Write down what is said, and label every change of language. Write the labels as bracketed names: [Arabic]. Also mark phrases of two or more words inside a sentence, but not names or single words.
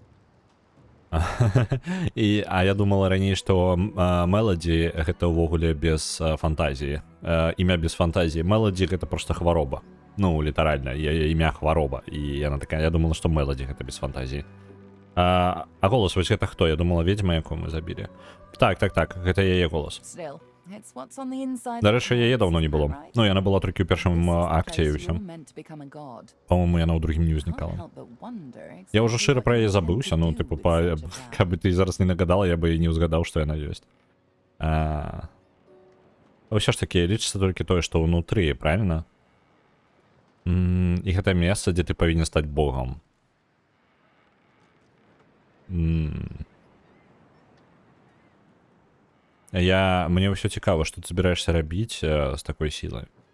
[Belarusian] А я думала раней, што Мелоді гэта ўвогуле без фантазіі. Імя без фантазіі. Мелоді гэта проста хвароба. Ну, літаральна, імя хвароба. І яна такая, я думала, што Мелоді гэта без фантазіі. А голос вось гэта хто? Я думала, ведьма, якую мы забілі. Так, гэта яе голос. [English] Still, it's what's on the inside. [Belarusian] Дарэчы, яе даўно не было. [English] Right? [Belarusian] Ну, яна была толькі ў першым акце і [English] You're [Belarusian] ўсё. [English] meant to become a god. [Belarusian] Па-моему, яна ў другім не [English] Can't [Belarusian] ўзнікала. [English] help but wonder [Belarusian] Я ўжо [English] exactly [Belarusian] шчыра [English] what [Belarusian] пра яе [English] you [Belarusian] забыўся, [English] meant [Belarusian] ну, [English] to [Belarusian] типу, [English] do with such a vow. [Belarusian] каб ты зараз не нагадала, я бы і не ўзгадаў, што яна ёсць. Ўсё ж такі, лічыцца толькі тое, што ўнутры, правильно? І гэта месца, дзе ты павінен стаць богам. Мне ўсё цікава, што ты збіраешся рабіць з такой сілай.